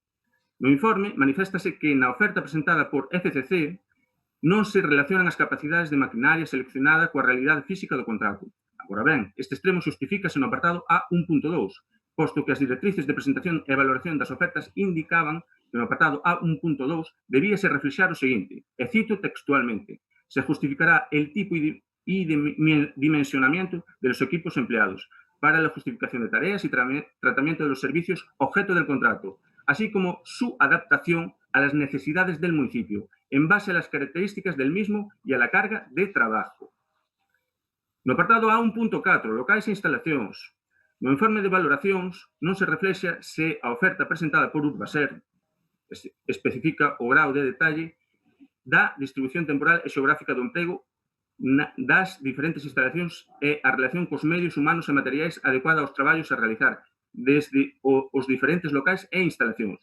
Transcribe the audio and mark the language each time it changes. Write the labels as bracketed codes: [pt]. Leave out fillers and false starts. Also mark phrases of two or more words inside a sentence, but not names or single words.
[gl] No informe, maniféstase que na oferta presentada por FCC non se relacionan as capacidades de maquinaria seleccionada coa realidade física do contrato. Agora ben, este extremo justifícase no apartado A1.2, posto que as directrices de presentación e valoración das ofertas indicaban que no apartado A1.2 debíase reflexar o seguinte, e cito textualmente: [es] se justificará el tipo y dimensionamiento de los equipos empleados para la justificación de tareas y tratamiento de los servicios objeto del contrato, así como su adaptación a las necesidades del municipio, en base a las características del mismo y a la carga de trabajo. [gl] No apartado A1.4, locais e instalacións. No informe de valoracións non se reflexa se a oferta presentada por Urbaser especifica o grau de detalle da distribución temporal e xeográfica do emprego das diferentes instalacións e a relación cos medios humanos e materiais adecuada aos traballos a realizar desde os diferentes locais e instalacións.